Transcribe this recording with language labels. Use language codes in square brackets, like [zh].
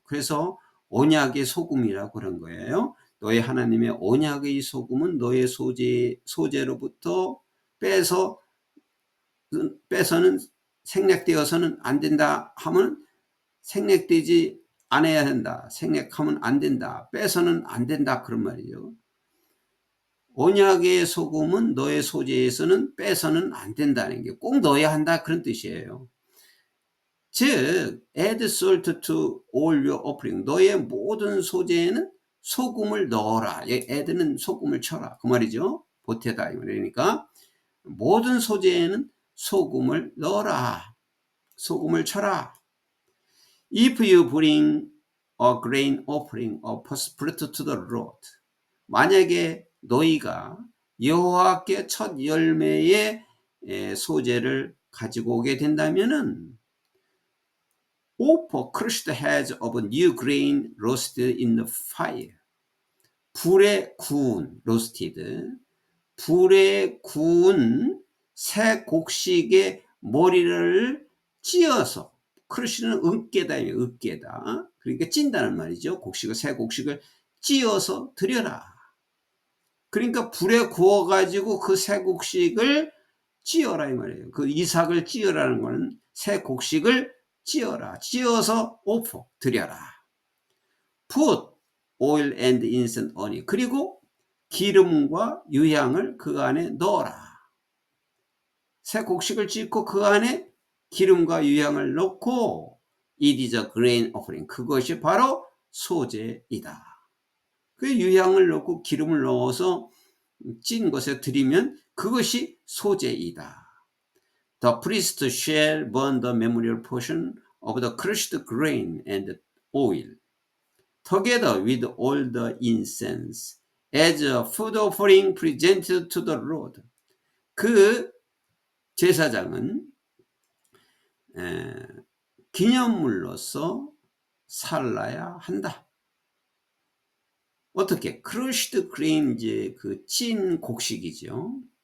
[ko] 그래서 언약의 소금이라고 그런 거예요. 너의 하나님의 언약의 소금은 너의 소재로부터 빼서는 생략되어서는 안 된다 하면 생략되지 않아야 된다. 생략하면 안 된다. 빼서는 안 된다. 그런 말이죠. 언약의 소금은 너의 소재에서는 빼서는 안 된다는 게 꼭 넣어야 한다. 그런 뜻이에요. [en] 즉, add salt to all your offering. [ko] 너의 모든 소재에는 소금을 넣어라. add는 소금을 쳐라. 그 말이죠. 보태다. 그러니까 모든 소재에는 소금을 넣어라. 소금을 쳐라. [en] If you bring a grain offering of first fruit to the Lord. [ko] 만약에 너희가 여호와께 첫 열매의 소재를 가지고 오게 된다면은 [en] offer crushed heads of new grain roasted in the fire. [ko] 불에 구운 roasted. 불에 구운 새 곡식의 머리를 찧어서 크러쉬는 으깨다. 그러니까 찐다는 말이죠. 새 곡식을 찧어서 드려라. 그러니까 불에 구워가지고 그 새 곡식을 찧어라 이 말이에요. 그 이삭을 찧으라는 거는 새 곡식을 찧어라. 찧어서 드려라. [en] Put oil and incense on it. [ko] 그리고 기름과 유향을 그 안에 넣어라. 새 곡식을 찢고 그 안에 기름과 유향을 넣고 [en] it is a grain offering. [ko] 그것이 바로 소재이다. 그 유향을 넣고 기름을 넣어서 찐 것에 드리면 그것이 소재이다. [en] The priest shall burn the memorial portion of the crushed grain and oil together with all the incense as a food offering presented to the Lord. [ko] 그 제사장은 기념물로서 살라야 한다. 어떻게? [en] crushed grain, [ko] 이제 그 찐 곡식이죠.